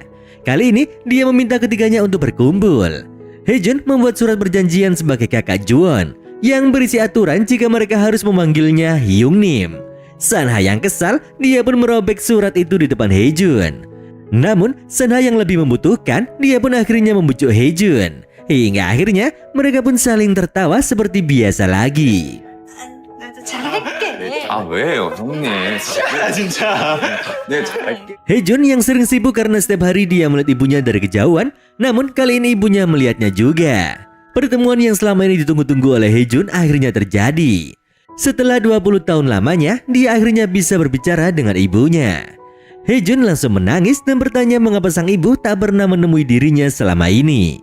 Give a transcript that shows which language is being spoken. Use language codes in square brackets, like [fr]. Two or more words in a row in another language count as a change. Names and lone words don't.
[id] Kali ini, dia meminta ketiganya untuk berkumpul. Hejun membuat surat perjanjian sebagai kakak Juwon yang berisi aturan jika mereka harus memanggilnya Hyungnim. Sanha yang kesal, dia pun merobek surat itu di depan Hejun. Namun, Sanha yang lebih membutuhkan, dia pun akhirnya membujuk Hejun. Hingga akhirnya, mereka pun saling tertawa seperti biasa lagi. [ko] 잘할게. 아 왜요 형님? 진짜. 네 잘할게. [id] Hejun yang sering sibuk karena setiap hari dia melihat ibunya dari kejauhan, namun kali ini ibunya melihatnya juga. Pertemuan yang selama ini ditunggu-tunggu oleh Hejun akhirnya terjadi. Setelah 20 tahun lamanya, dia akhirnya bisa berbicara dengan ibunya. Hejun langsung menangis dan bertanya mengapa sang ibu tak pernah menemui dirinya selama ini.